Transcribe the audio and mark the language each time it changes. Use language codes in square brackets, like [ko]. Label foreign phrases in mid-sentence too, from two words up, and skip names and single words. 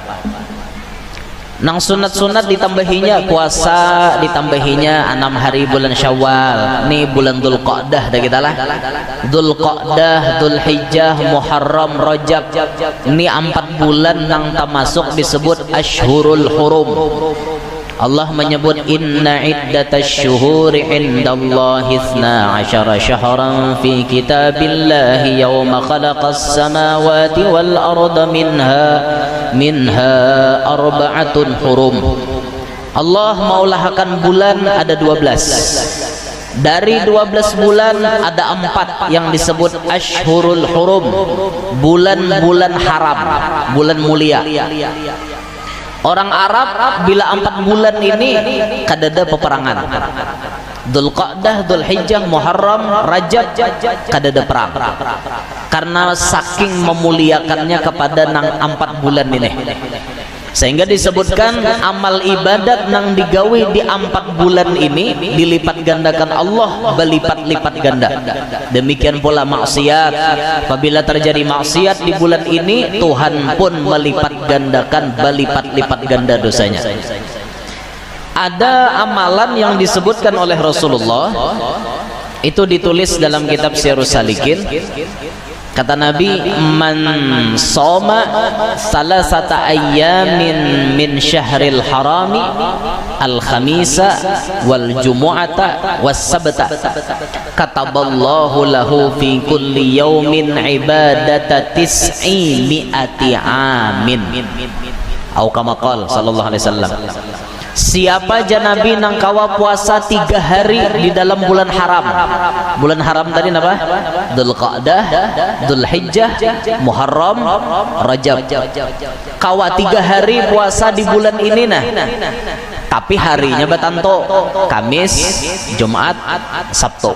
[bjn] Nang sunat-sunat ditambahinya, puasa ditambahinya 6 hari bulan Syawal. Nih bulan Dzulqa'dah dah kita lah. Dzulqa'dah, Dzulhijjah, Muharram, Rajab. [id] Ini 4 bulan nang termasuk disebut [ar] أشهر الحرم. [id] Allah menyebut [ar] إن عدة الشهور عند الله 12 شهرا في كتاب الله يوم خلق السماوات والأرض منها أربعة حرم. [bjn] Allah maulahkan bulan ada 12. [id] Dari 12 bulan ada 4 yang disebut [ar] أشهر الحرم, [id] bulan-bulan haram, bulan mulia. [bjn] Orang Arab bila 4 bulan ini kadada peperangan. Dzulqa'dah, Dzulhijjah, Muharram, Rajab kadada perang. [id] Karena saking memuliakannya kepada nang 4 bulan ini. Sehingga disebutkan amal ibadat nang digawi di 4 bulan ini dilipat gandakan Allah berlipat-lipat ganda. Demikian pula maksiat, apabila terjadi maksiat di bulan ini Tuhan pun melipat gandakan berlipat-lipat ganda dosanya. Ada amalan yang disebutkan oleh Rasulullah, itu ditulis dalam kitab Sirrus Salikin. Kata Nabi, [ar] من صام ثلاثة أيام من شهر الحرام الخميس والجمعة والسبت كتب الله له في كل يوم عبادة تسعمائة عام. أو كما قال صلى الله عليه وسلم. [bjn] Siapa janabi nang kawa puasa 3 hari di dalam bulan haram. [id] Bulan haram tadi apa? Dzulqa'dah, Dzulhijjah, Muharram, Rajab. [bjn] Kawa 3 hari puasa di bulan ini nah. Tapi harinya batanto, Kamis, Jumat, Sabtu.